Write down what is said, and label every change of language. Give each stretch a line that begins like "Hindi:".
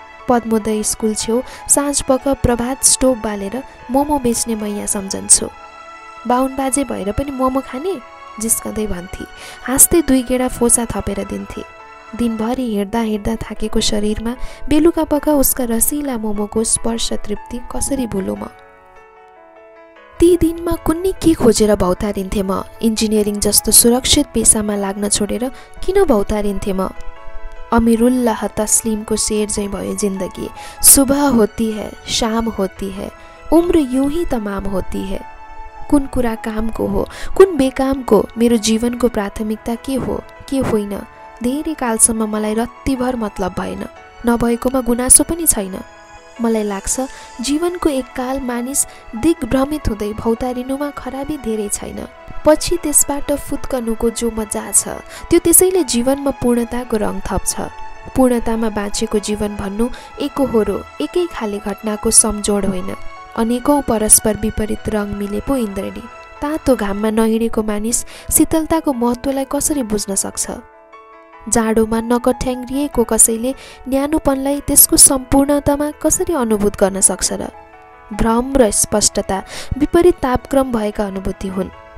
Nepali: Padmodaya school छेउ साँझपख प्रभात stove बालेर मोमो बेच्ने मैया सम्झन्छु। बाहुन बाजे भएर पनि मोमो खाने जिस्कँदै भन्थे। हाँस्दै 2 गेडा फोसा थपेर दिन्थे। दिनभरि हिँड्दा हिँड्दा थाकेको शरीरमा बेलुका पख उसका रसिला मोमोको स्पर्श तृप्ति कसरी भुलु म। ती दिनमा कुन्नी के खोजेर भौतारिन्थे म। इन्जिनियरिङ जस्तो सुरक्षित पेसामा लाग्न छोडेर किन भौतारिन्थे म। अमिरुल्लाह तस्लिमको शेर चाहिँ भयो जिन्दगी।
Urdu: सुबह होती है, शाम होती है, उम्र यूं ही तमाम होती है।
Nepali: कुन कुरा कामको हो, कुन बेकामको, मेरो जीवनको प्राथमिकता के हो के होइन, धेरै कालसम्म मलाई रत्तिभर मतलब भएन। नभएकोमा गुनासो पनि छैन। मलाई लाग्छ जीवनको एक काल मानिस दिग्भ्रमित हुँदै भौतारिनुमा खराबी धेरै छैन। पछि त्यसबाट फुत्कनुको जो मजा छ त्यो त्यसैले जीवनमा पूर्णताको रङ थप्छ। पूर्णतामा बाँचेको जीवन भन्नु एकहोरो एकै खाले घटनाको समजोड होइन। अनेकौं परस्पर विपरीत रङ मिले पो इन्द्रणी। तातो घाममा नहिँडेको मानिस शीतलताको महत्त्वलाई कसरी बुझ्न सक्छ? जाडोमा नकठ्याङ्ग्रिएको कसैले न्यानोपनलाई त्यसको सम्पूर्णतामा कसरी अनुभूत गर्न सक्छ र? भ्रम र स्पष्टता विपरीत तापक्रम भएका अनुभूति हुन्।